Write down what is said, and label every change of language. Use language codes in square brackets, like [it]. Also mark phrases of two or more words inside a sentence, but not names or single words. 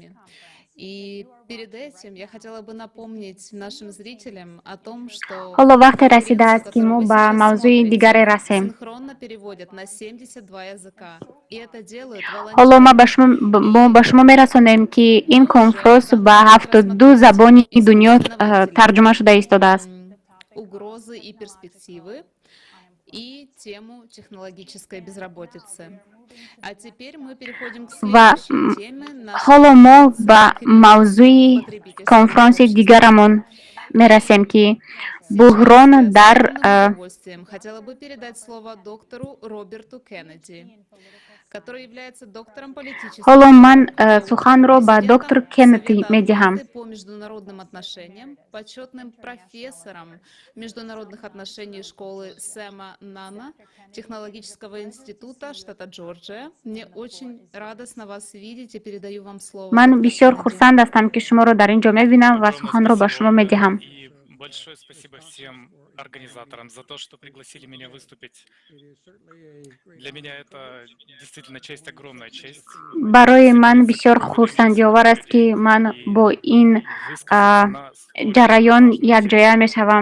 [ru] И перед этим я хотела бы напомнить нашим зрителям о том, что [tg] ҳоло вақте расидааст, ки мо ба мавзӯи дигаре расем. [ru] синхронно переводят на 72 языка. И это делают [tg] ҳоло мо ба шумо мерасонем, ки ин конфронс ба 72 забони дунё тарҷума шуда истодааст. [ru] угрозы и перспективы и тему технологической безработицы. А теперь мы переходим к следующей теме. [tg] ҳоло мо ба мавзӯи конфронси дигарамон мерасем, ки буҳрон дар [ru] хотела бы передать слово доктору Роберту Кеннеди, который является доктором политических [tg] ҳоло ман суханро ба доктор Кеннеди медиҳам. [ru] по международным отношениям, почетным профессором международных отношений школы Сэма Нана, технологического института штата Джорджия. Мне очень радостно вас видеть и передаю вам слово. [tg] Ман бисёр хурсанд ҳастам, ки шуморо дар ин ҷо мебинам ва суханро ба шумо медиҳам. [ru] Большое спасибо всем организаторам за то, что пригласили меня выступить. Для меня это действительно честь, огромная честь. [tg] Барои ман бисёр хурсандиовар аст, ки ман бо ин ҷараён якҷоя мешавам.